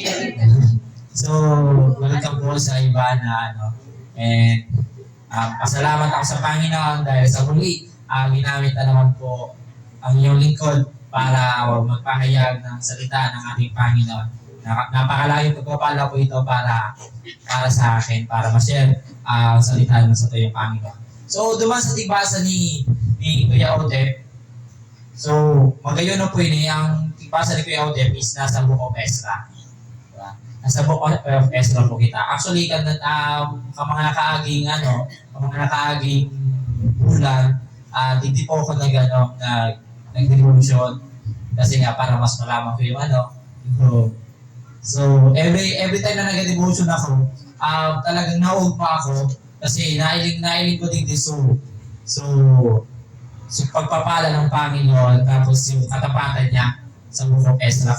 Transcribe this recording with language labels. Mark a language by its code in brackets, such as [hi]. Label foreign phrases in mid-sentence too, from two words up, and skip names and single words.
[tl] So, welcome po sa iba na and pasalamat ako sa Panginoon dahil sa muli, ginamit na naman po ang iyong lingkod para magpahayag ng salita ng ating Panginoon. Napakalayong pagpapala po ito para sa akin, para ma-share ang salita ng sa tuyong Panginoon. So, [bik] duman sa tigbasa ni Kuya Odep. So, magayon na po yun, ang tigbasa ni Kuya Odep is nasa Book of Ezra. Diba? [tl] Nasa Book of Ezra po kita. Actually, [bik] mga nakaaging bulan, [tl] hindi po ako nag-devotion kasi nga para mas malaman ko yung So, every time na nag-devotion ako, talagang naog pa ako kasi nailing ko din so pagpapala ng Panginoon tapos yung katapatan niya sa Book of Ezra.